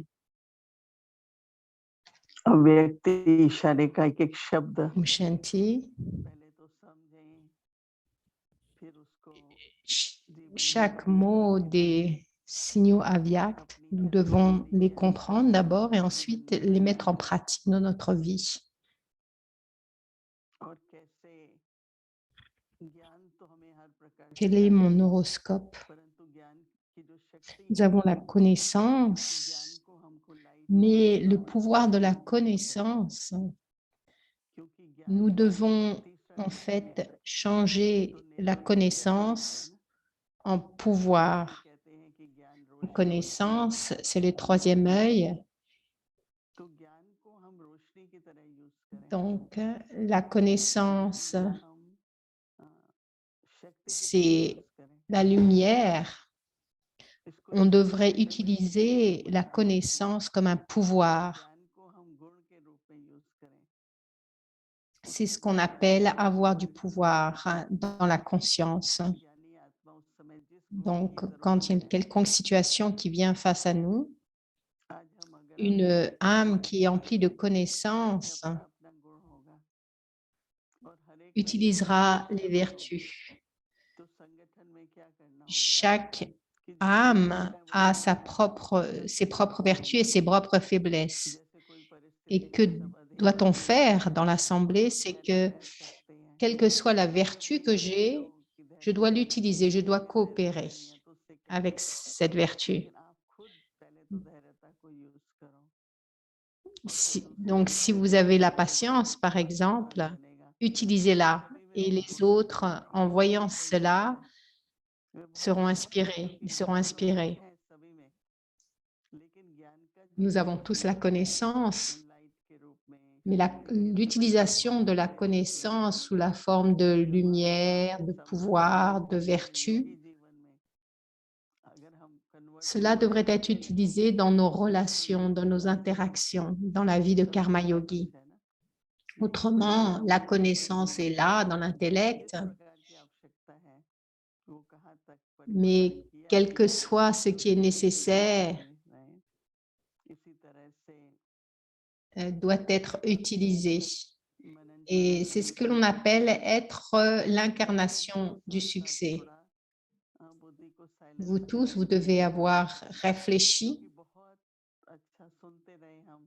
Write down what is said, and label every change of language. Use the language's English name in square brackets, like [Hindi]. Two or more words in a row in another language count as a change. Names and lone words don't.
[Hindi] अव्यक्ति इशारे का एक शब्द Om Shanti. पहले तो समझें, फिर उसको [French] Chaque mot des signaux avyakt, nous devons les comprendre d'abord et ensuite les mettre en pratique dans notre vie. [Hindi] और कैसे ज्ञान तो हमें हर प्रकार से [French] Quel est [Hindi] प्राप्त [French] mon [Hindi] होता है, [French] horoscope? [Hindi] परंतु ज्ञान की जो शक्ति [French] Nous [Hindi] है, [French] avons la [Hindi] ज्ञान [French] connaissance, [Hindi] को हमको लाइट [French] mais le pouvoir de la connaissance, [Hindi] क्योंकि ज्ञान [French] nous [Hindi] का [French] devons [Hindi] तीसरा [French] en [Hindi] शब्द [French] fait [Hindi] है, [French] changer la connaissance en pouvoir. [Hindi] कहते हैं कि ज्ञान रोशनी [French] Connaissance, c'est le troisième œil. [Hindi] तो ज्ञान को हम रोशनी की तरह यूज करें, [French] Donc, la connaissance, [Hindi] हम शक्ति की तरह [French] c'est [Hindi] यूज करें, [French] la lumière. [Hindi] इसको [French] On [Hindi] यूज [French] devrait [Hindi] करने में [French] utiliser la connaissance comme un pouvoir. [Hindi] ज्ञान को हम गुण के रूप में यूज करें, [French] C'est ce qu'on appelle avoir du pouvoir dans la conscience. [Hindi] ज्ञानी आत्मा उस समय जिस गुण की [French] Donc, [Hindi] जरूरत [French] quand il y a une [Hindi] है, [French] quelconque situation qui vient face à nous, [Hindi] आज हम अगर [French] une âme qui est emplie de connaissances [Hindi] अपना अपना गुण होगा और हर एक [French] utilisera les vertus. [Hindi] तो संगठन में क्या करना होता है [French] Chaque [Hindi] कि जो [French] âme [Hindi] है वो [French] a ses propres vertus et ses propres faiblesses. [Hindi] जैसे कोई परिस्थिति [French] Et que [Hindi] में सब अधिक [French] doit-on faire dans l'assemblée? C'est que, [Hindi] सकते हैं, [French] quelle que soit la vertu que j'ai, je dois l'utiliser, je dois coopérer [Hindi] तो उससे क्या [French] avec cette vertu. [Hindi] लेकिन आप खुद पहले तो धैर्यता को यूज करो, [French] Donc, si vous avez la patience, par exemple, utilisez-la. Et les autres, en voyant cela, seront inspirés. Ils seront inspirés. [Hindi] है सभी में, लेकिन ज्ञान का [French] Nous avons tous la connaissance, [Hindi] लाइट के रूप में [French] mais l'utilisation de la connaissance sous la forme de lumière, de pouvoir, de vertu, [Hindi] जीवन में अगर हम कन्वर्ट [French] cela devrait être utilisé dans nos relations, dans nos interactions, dans la vie de [Hindi] कर्म योगी. है ना, [French] Autrement, la connaissance est là, dans l'intellect, [Hindi] प्रकार की आवश्यकता है वो कहाँ तक परिवर्तन [French] mais [Hindi] किया [French] quel que soit ce qui est nécessaire, [Hindi] इसी तरह से [French] doit être utilisé. [Hindi] मनन [French] Et c'est ce que l'on appelle être l'incarnation du succès. [Hindi] थोड़ा बुद्धि को [French] Vous [Hindi] साइलेंस [French] tous, vous devez avoir réfléchi [Hindi] क्योंकि बहुत अच्छा सुनते रहे हम